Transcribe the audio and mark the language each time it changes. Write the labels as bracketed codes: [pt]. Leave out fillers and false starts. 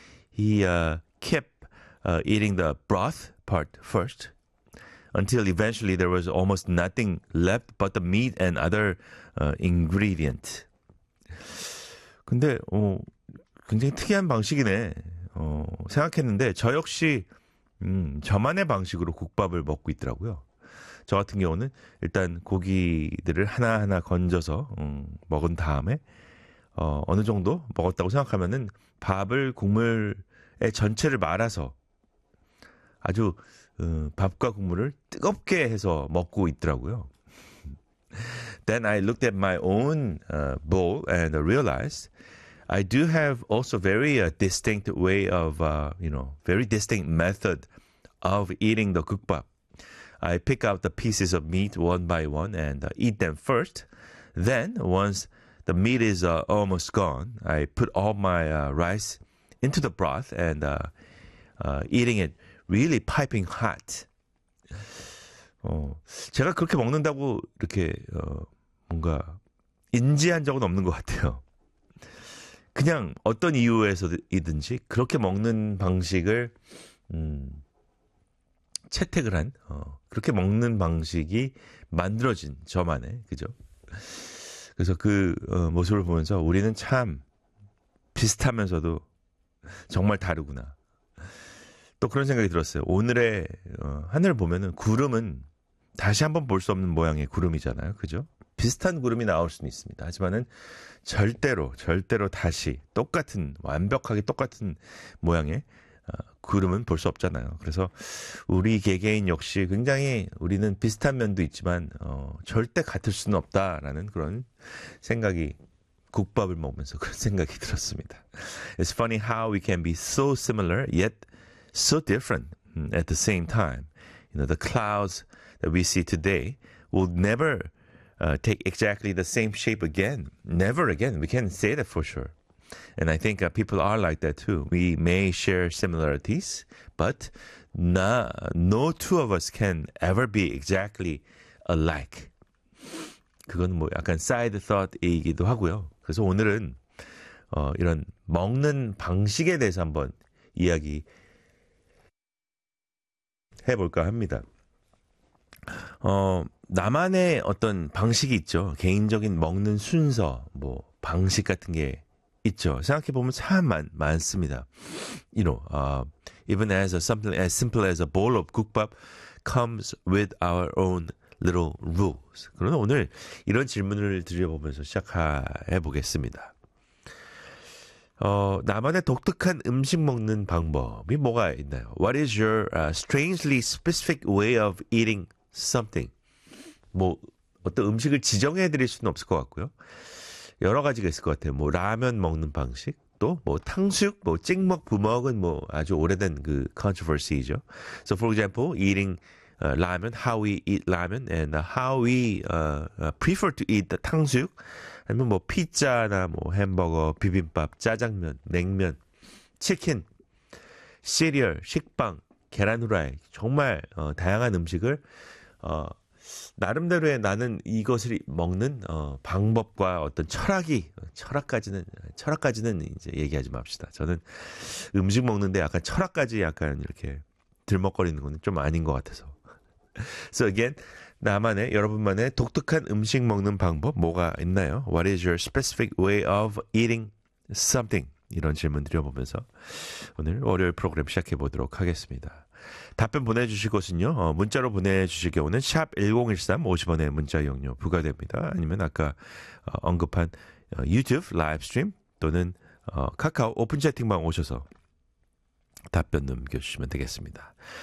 [en] He kept eating the broth part first until eventually there was almost nothing left but the meat and other ingredient. [ko] 근데 굉장히 특이한 방식이네. 생각했는데 저 역시 저만의 방식으로 국밥을 먹고 있더라고요. 저 같은 경우는 일단 고기들을 하나하나 건져서 먹은 다음에 어느 정도 먹었다고 생각하면은 밥을 국물의 전체를 말아서 아주 밥과 국물을 뜨겁게 해서 먹고 있더라고요. [en] Then I looked at my own bowl and realized I do have also very distinct way of, you know, very distinct method of eating the 국밥. I pick out the pieces of meat one by one and eat them first. Then, once the meat is almost gone, I put all my rice into the broth and eating it really piping hot. [ko] 제가 그렇게 먹는다고 이렇게 뭔가 인지한 적은 없는 것 같아요. 그냥 어떤 이유에서이든지 그렇게 먹는 방식을 채택을 한 그렇게 먹는 방식이 만들어진 저만의 그죠? 그래서 그 모습을 보면서 우리는 참 비슷하면서도 정말 다르구나. 또 그런 생각이 들었어요. 오늘의 하늘을 보면은 구름은 다시 한번 볼 수 없는 모양의 구름이잖아요. 그죠? 비슷한 구름이 나올 수는 있습니다. 하지만은 절대로 다시 똑같은 완벽하게 똑같은 모양의 구름은 볼 수 없잖아요. 그래서 우리 개개인 역시 굉장히 우리는 비슷한 면도 있지만 절대 같을 수는 없다라는 그런 생각이 국밥을 먹으면서 그런 생각이 들었습니다. [en] It's funny how we can be so similar yet so different at the same time. You know, the clouds that we see today will never take exactly the same shape again. Never again. We can say that for sure. And I think people are like that too. We may share similarities, but no two of us can ever be exactly alike. [ko] 그건 뭐 약간 side thought이기도 하고요. 그래서 오늘은 이런 먹는 방식에 대해서 한번 이야기 해볼까 합니다. 나만의 어떤 방식이 있죠. 개인적인 먹는 순서, 뭐 방식 같은 게 있죠. 생각해보면 참 많습니다. [en] You know, even as something as simple as a bowl of 국밥 comes with our own little rules. [ko] 그럼 오늘 이런 질문을 드려보면서 시작해보겠습니다. 나만의 독특한 음식 먹는 방법이 뭐가 있나요? [en] What is your strangely specific way of eating something? [ko] 뭐 어떤 음식을 지정해드릴 수는 없을 것 같고요. 여러 가지가 있을 것 같아요. 뭐 라면 먹는 방식, 또 뭐 탕수육, 뭐 찍먹, 부먹은 뭐 아주 오래된 그 controversy이죠. [en] So for example, eating ramen, how we eat ramen, and how we prefer to eat the [ko] 탕수육, 아니면 뭐 피자나 뭐 햄버거, 비빔밥, 짜장면, 냉면, 치킨, 시리얼, 식빵, 계란후라이, 정말 다양한 음식을 나름대로의 나는 이것을 먹는 방법과 어떤 철학이 철학까지는 이제 얘기하지 맙시다. 저는 음식 먹는데 약간 철학까지 약간 이렇게 들먹거리는 건 좀 아닌 것 같아서. [en] So again, [ko] 나만의 여러분만의 독특한 음식 먹는 방법 뭐가 있나요? [en] What is your specific way of eating something? [ko] 이런 질문 드려보면서 오늘 월요일 프로그램 시작해 보도록 하겠습니다. 답변 보내주실 것은요, 문자로 보내주실 경우는 샵1013 50원의 문자 이용료 부과됩니다. 아니면 아까 언급한 유튜브 라이브스트림 또는 카카오 오픈 채팅방 오셔서 답변 남겨주시면 되겠습니다.